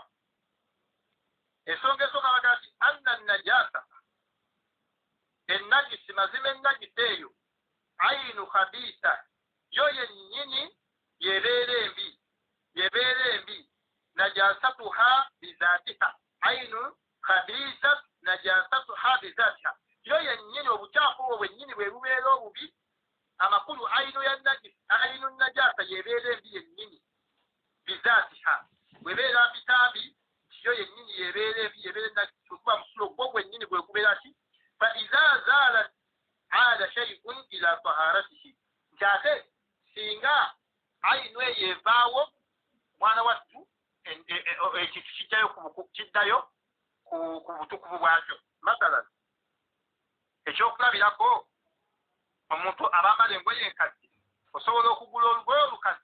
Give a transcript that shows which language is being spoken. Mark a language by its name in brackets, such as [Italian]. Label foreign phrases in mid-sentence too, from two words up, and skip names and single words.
[Ganda] Ensonga esooka bagamba nti [Arabic] أن النجاسة, [Ganda] ennagisi mazima ennagisi eyo [Arabic] عين خبيثة, [Ganda] yo yennyini yebeera embi, [Arabic] نجاستها بذاتها عين خبيثة نجاستها بذاتها, [Ganda] yo yennyini obukyafu obwo bwennyini bwe bubeera obubi. Amakulu [Arabic] عين النجاسة [Ganda] yebeera embi yennyini, bizatiha bwebeera bitambi yo yennyini yebeera embi, yebeera ennagisi okuba musulo gwo gwennyini bwe gubeera ki. [Arabic] فإذا زالت عاد الشيء إلى طهارته, [Ganda] nti ate singa ayinu eyo evaawo mwana wattu ekintu kiddayo ku butukuvu bwakyo. Masalan, ekyokulabirako, omuntu abambala engoye enkadde osobola okugula olugoye olukadde.